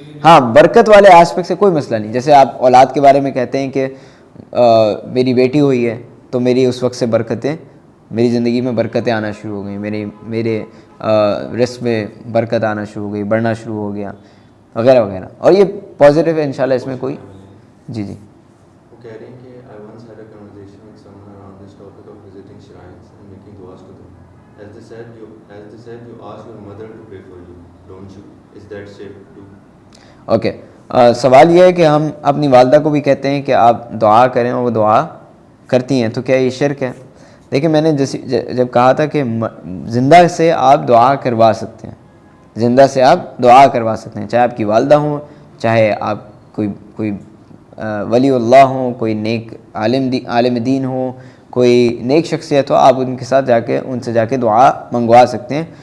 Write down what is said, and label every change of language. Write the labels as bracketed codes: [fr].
[ur] ہاں برکت والے آسپیکٹ سے کوئی مسئلہ نہیں. جیسے آپ اولاد کے بارے میں کہتے ہیں کہ میری بیٹی ہوئی ہے تو میری اس وقت سے میری زندگی میں برکتیں آنا شروع ہو گئیں, میرے رزق میں برکت آنا شروع ہو گئی, بڑھنا شروع ہو گیا, وغیرہ وغیرہ. اور یہ پازیٹیو ہے انشاءاللہ, اس میں کوئی جی وہ کہہ رہے ہیں کہ [en] I once had a conversation with someone around this topic of visiting shrines and making duas to them. As they said, you ask your mother to pray for you, don't you? Is that safe too? Okay. [ur] سوال یہ ہے کہ ہم اپنی والدہ کو بھی کہتے ہیں کہ آپ دعا کریں اور وہ دعا کرتی ہیں, تو کیا یہ شرک ہے؟ دیکھیں میں نے جب کہا تھا کہ زندہ سے آپ دعا کروا سکتے ہیں, زندہ سے آپ دعا کروا سکتے ہیں, چاہے آپ کی والدہ ہوں, چاہے آپ کوئی ولی اللہ ہوں, کوئی نیک عالم دین ہوں, کوئی نیک شخصیت ہو, آپ ان سے جا کے دعا منگوا سکتے ہیں.